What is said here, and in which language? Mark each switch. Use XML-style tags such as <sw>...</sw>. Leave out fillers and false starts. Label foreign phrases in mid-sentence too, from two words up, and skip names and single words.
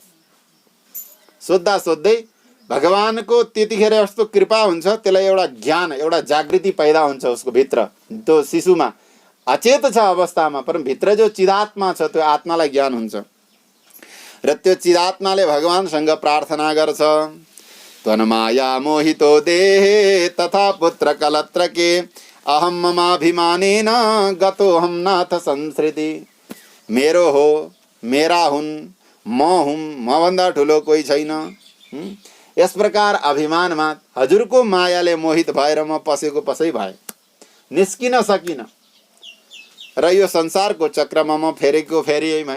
<ne>सोद्धा सोध्दै भगवानको त्यतिखेर यस्तो कृपा हुन्छ, त्यसलाई एउटा ज्ञान एउटा जागृति पैदा हुन्छ उसको भित्र। त्यो शिशुमा अचेत छ अवस्थामा, पर भित्र जो चिदात्मा छ त्यो आत्मालाई ज्ञान हुन्छ र त्यो चिदात्माले भगवानसँग प्रार्थना गर्छ।</ne> <sa>त्वन्माया मोहितो देहे तथा पुत्र कलत्रके अहम ममाभिमानेन गतोऽहं नाथ संसृति।</sa> <ne>मेरो हो, मेरा हुन्, म हुँ, म भन्दा ठुलो कोही छैन। यस प्रकार अभिमानमा हजुरको मायाले मोहित भएर म पसेको पसै भए, निस्किन सकिन र यो संसारको चक्रमा म फेरेको फेरियै भएँ।</ne>